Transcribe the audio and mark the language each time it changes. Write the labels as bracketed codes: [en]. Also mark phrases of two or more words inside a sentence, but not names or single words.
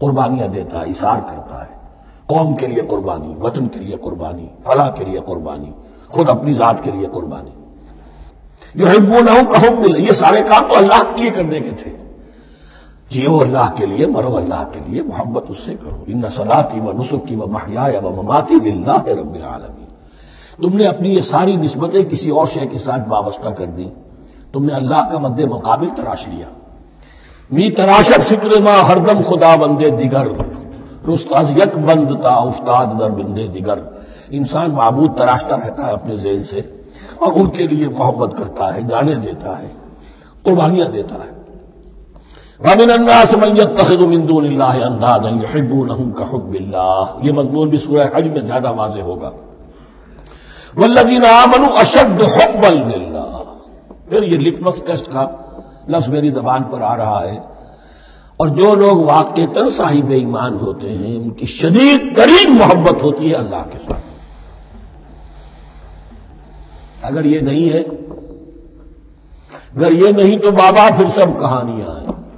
[ur] قربانیاں دیتا ہے، ایثار کرتا ہے، قوم کے لیے قربانی، وطن کے لیے قربانی، فلاح کے لیے قربانی، خود اپنی ذات کے لیے قربانی. [ar] یحبونہم کحب اللہ، [ur] یہ سارے کام تو اللہ کے لیے کرنے کے تھے. جیو اللہ کے لیے، مرو اللہ کے لیے، محبت اس سے کرو. [ar] ان صلاتی و نسکی و محیای و مماتی للہ رب العالمین. [ur] تم نے اپنی یہ ساری نسبتیں کسی اور شے کے ساتھ وابستہ کر دی، تم نے اللہ کا مد مقابل تراش لیا. [fa] می تراشت فکر ما ہردم خدا بندے دیگر، رست از یک بند تا افتاد در بندے دیگر. [ur] انسان معبود تراشتا رہتا ہے اپنے ذہن سے اور ان کے لیے محبت کرتا ہے، جانے دیتا ہے، قربانیاں دیتا ہے. [ar] وَمِنَ النَّاسِ مَن يَتَّخِذُ مِن دُونِ اللَّهِ أَندَادًا يُحِبُّونَهُم كَحُبِّ اللَّهِ. [ur] یہ مضمون بھی سورہ حج میں زیادہ واضح ہوگا. [ar] وَالَّذِينَ آمَنُوا أَشَدُّ حُبًّا لِلَّهِ. [ur] پھر یہ [en] litmus test [ur] کا لفظ میری زبان پر آ رہا ہے. اور جو لوگ واقعتاً صاحب ایمان ہوتے ہیں ان کی شدید ترین محبت ہوتی ہے اللہ کے ساتھ. اگر یہ نہیں ہے، اگر یہ نہیں تو بابا پھر سب کہانیاں ہیں.